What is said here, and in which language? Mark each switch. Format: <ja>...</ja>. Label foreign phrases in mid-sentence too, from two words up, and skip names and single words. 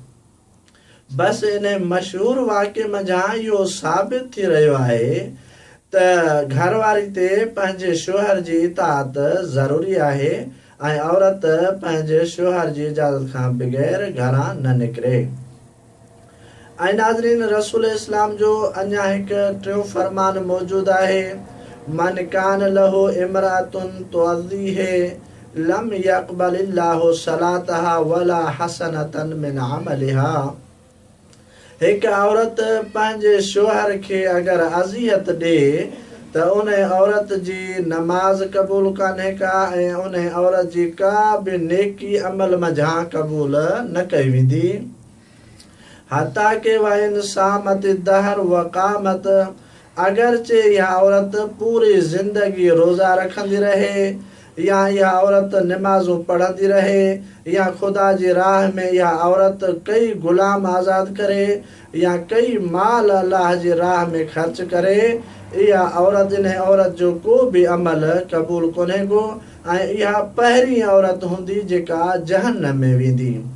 <sd>बसि इन मशहूरु वाक़े मंझां इहो साबित थी रहियो आहे त घरवारी ते पंहिंजे शोहर जी इताअत ज़रूरी आहे ऐं औरत पंहिंजे शोहर जी इजाज़त खां बग़ैर घरां न निकिरे। ऐं नाज़रीन रसूल इस्लाम जो अञा हिकु टियों फरमान मौजूदु आहे</sd> <ar>من كان له امرأة تؤذيه لم يقبل الله صلاتها ولا حسنة من عملها.</ar> <sd>हिकु औरत पंहिंजे शोहर खे अगरि अज़ियत ॾे त उन औरत जी नमाज़ क़बूल कान्हे का ऐं उन औरत जी का बि नेकी अमल मंझां क़बूल न कई वेंदी।</sd> <ar>حتى وإن صامت الدهر وقامت,</ar> <sd>अगरचे इहा औरत पूरी ज़िंदगी रोज़ा रखंदी रहे या इहा औरत निमाज़ूं पढ़ंदी रहे या ख़ुदा जी राह में इहा औरत कई ग़ुलाम आज़ाद करे या कई माल अल्लाह जी राह में ख़र्च करे, इहा औरत इन औरत जो को बि अमल क़बूल कोन्हे को ऐं इहा पहिरीं औरत हूंदी जेका जहन्नम में वेंदी।</sd>